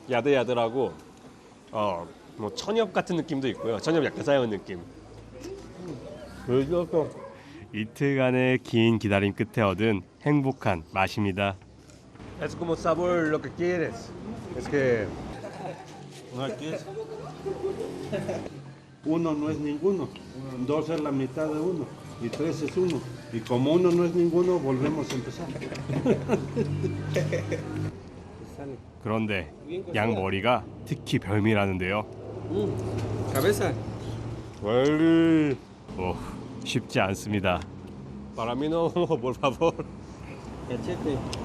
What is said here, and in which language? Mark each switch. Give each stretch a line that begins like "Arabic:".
Korean: 야들야들하고 뭐 천엽 같은 느낌도 있고요. 천엽 약간 쌓여온 느낌. 이틀간의 긴 기다림 끝에 얻은 행복한 맛입니다.
Spanish: Es como sabor lo que quieres. Es que No, aquí es. Uno no es ninguno, dos es la mitad de uno y tres es uno. Y como uno no es ninguno, volvemos a empezar.
Korean: 그런데 양 머리가 특히 별미라는데요.
Spanish: Cabeza.
Korean: 빨리. 쉽지 않습니다.
Spanish: Para mí no, por favor. Cachete.